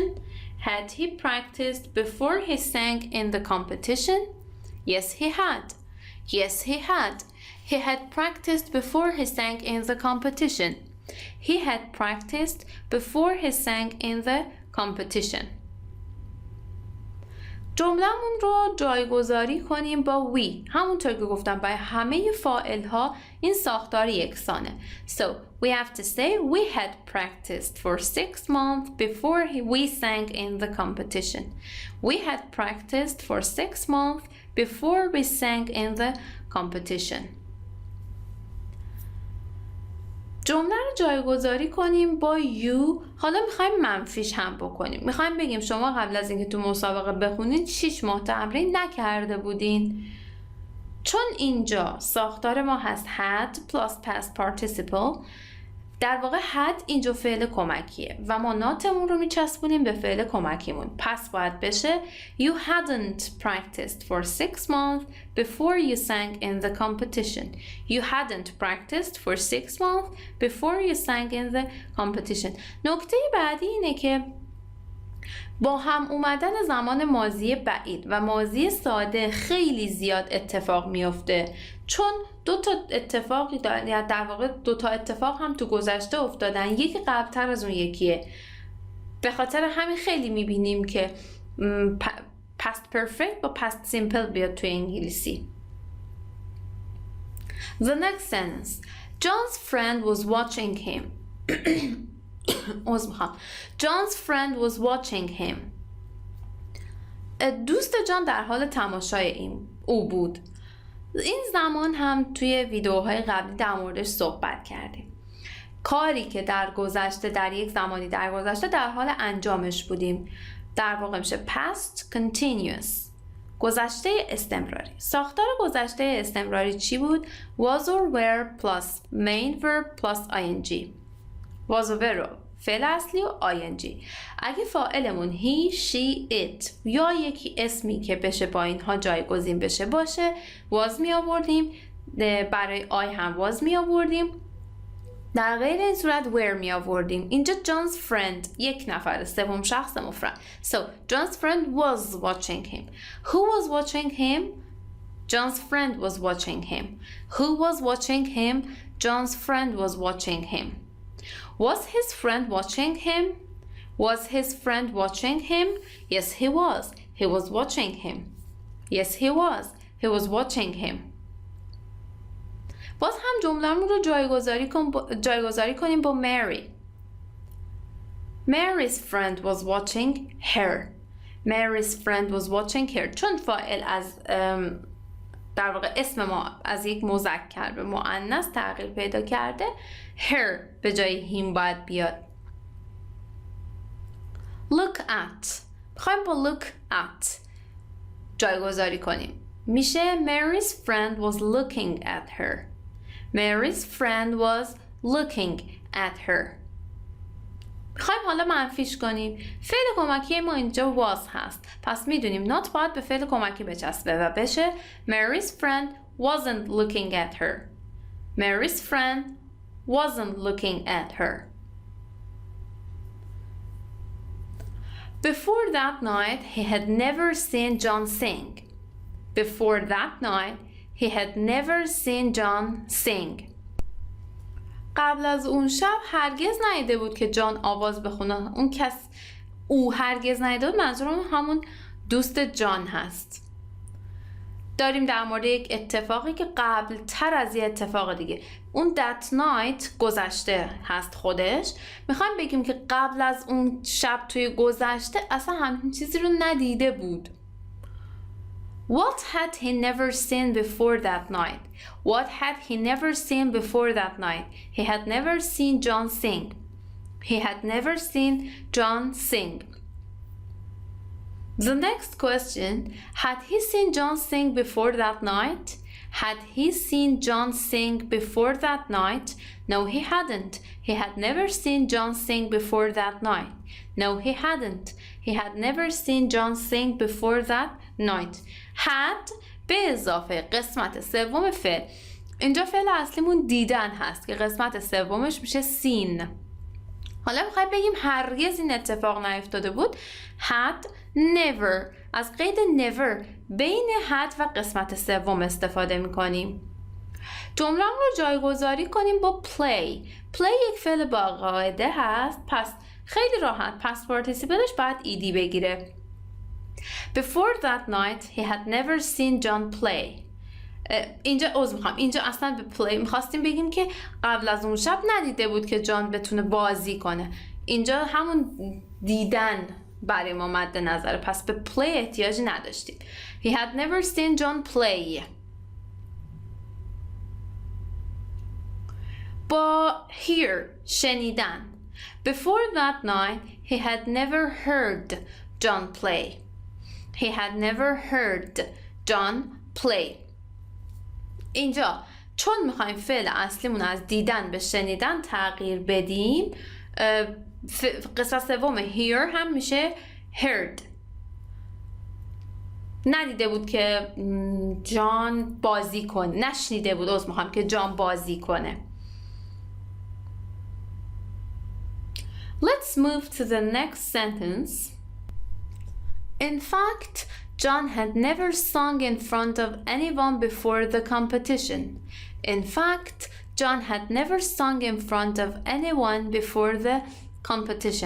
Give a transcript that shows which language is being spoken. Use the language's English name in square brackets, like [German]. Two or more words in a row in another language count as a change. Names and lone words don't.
[English] Had he practiced before he sang in the competition? Yes, he had. Yes, he had. He had practiced before he sang in the competition. He had practiced before he sang in the competition. [Persian] جمله‌مون رو جایگذاری کنیم با we. همونطور که گفتم برای همه فاعل ها این ساختار یکسانه. [English] So we have to say we had practiced for 6 months before we sang in the competition. We had practiced for 6 months before we sang in the competition. [Persian] جمله رو جایگذاری کنیم با you. حالا میخوایم منفیش هم بکنیم. میخوایم بگیم شما قبل از اینکه تو مسابقه بخونید 6 ماه تمرین نکرده بودین. چون اینجا ساختار ما هست [English] had plus past participle، [Persian] در واقع had اینجا فعل کمکیه و ما ناتمون رو میچسبونیم به فعل کمکیمون. پس باید بشه [English] You hadn't practiced for 6 months before you sang in the competition. You hadn't practiced for 6 months before you sang in the competition. [Persian] نکته بعدی اینه که با هم اومدن زمان ماضی بعید و ماضی ساده خیلی زیاد اتفاق میفته. چون 2 تا اتفاقی در واقع 2 تا اتفاق هم تو گذشته افتادن، یکی قبلتر از اون یکیه. به خاطر همین خیلی میبینیم که [English] past perfect [Persian] با [English] past simple [Persian] بیاد توی انگلیسی. [English] The next sentence. John's friend was watching him. John's friend was watching him. [Persian] دوست جان در حال تماشای او بود. این زمان هم توی ویدیوهای قبلی در موردش صحبت کردیم. کاری که در گذشته در یک زمانی در گذشته در حال انجامش بودیم در واقع میشه [English] past continuous. [Persian] گذشته استمراری. ساختار گذشته استمراری چی بود؟ [English] was or were plus main verb plus ing. was or were [Persian] فعل اصلی و [English] ing. [Persian] اگه فاعلمون [English] he, she, it [Persian] یا یکی اسمی که بشه با اینها جایگزین بشه باشه was می آوردیم، برای I هم was می آوردیم، در غیر این صورت were می آوردیم. اینجا [English] John's friend [Persian] یک نفر، سوم شخص مفرد. [English] So John's friend was watching him. Who was watching him? John's friend was watching him. Who was watching him? John's friend was watching him. Was his friend watching him? Was his friend watching him? Yes, he was. He was watching him. Yes, he was. He was watching him. [Persian] باز هم جمله‌مون رو جایگذاری کنیم با Mary. [English] Mary's friend was watching her. Mary's friend was watching her. [Persian] چون فاعل از در واقع اسم ما از یک مذکر به مؤنث تغییر پیدا کرده، her به جای him باید بیاد. [English] Look at. [Persian] میخوایم با [English] look at [Persian] جایگذاری کنیم. [English] میشه Mary's friend was looking at her. Mary's friend was looking at her. [Persian] میخوایم حالا منفیش کنیم. فعل کمکی ما اینجا was هست. پس میدونیم not باید به فعل کمکی بچسبه و بشه [English] Mary's friend wasn't looking at her. Mary's friend wasn't looking at her. Before that night, he had never seen John sing. Before that night, he had never seen John sing. [Persian] قبل از اون شب هرگز ندیده بود که جان آواز بخونه. او هرگز ندیده بود، منظورم همون دوست جان هست. داریم در مورد یک اتفاقی که قبل تر از یه اتفاق دیگه. اون [English] that night [Persian] گذشته هست خودش. میخوایم بگیم که قبل از اون شب توی گذشته اصلا همین چیزی رو ندیده بود. [English] What had he never seen before that night? What had he never seen before that night? He had never seen John sing. He had never seen John sing. The next question, had he seen John sing before that night? Had he seen John sing before that night? No, he hadn't. He had never seen John sing before that night. No, he hadn't. He had never seen John sing before that night. [Persian] had به اضافه قسمت سوم فعل. اینجا فعل اصلیمون دیدن هست که قسمت سومش میشه seen. حالا میخوایم بگیم هرگز این اتفاق نیفتاده بود. [English] had never. [Persian] از قید never بین had و قسمت سوم استفاده میکنیم. جمله رو جایگذاری کنیم با play. play یک فعل با قاعده هست، پس خیلی راحت پس پارتیسیپلش باید ایدی بگیره. [English] Before that night he had never seen John play. [Persian] اینجا اصلا به play میخواستیم بگیم که قبل از اون شب ندیده بود که جان بتونه بازی کنه. اینجا همون دیدن برای ما مد نظره، پس به play احتیاجی نداشتیم. [English] He had never seen John play. [Persian] با hear شنیدن. [English] Before that night he had never heard John play. He had never heard John play. [Persian] اینجا چون میخوایم فعل اصلیمون از دیدن به شنیدن تغییر بدیم، قسمت سوم hear هم میشه heard. ندیده بود که جان بازی کنه، نشنیده بود میخوام که جان بازی کنه. [English] Let's move to the next sentence. In fact, John had never sung in front of anyone before the competition. In fact, John had never sung in front of anyone before the competition.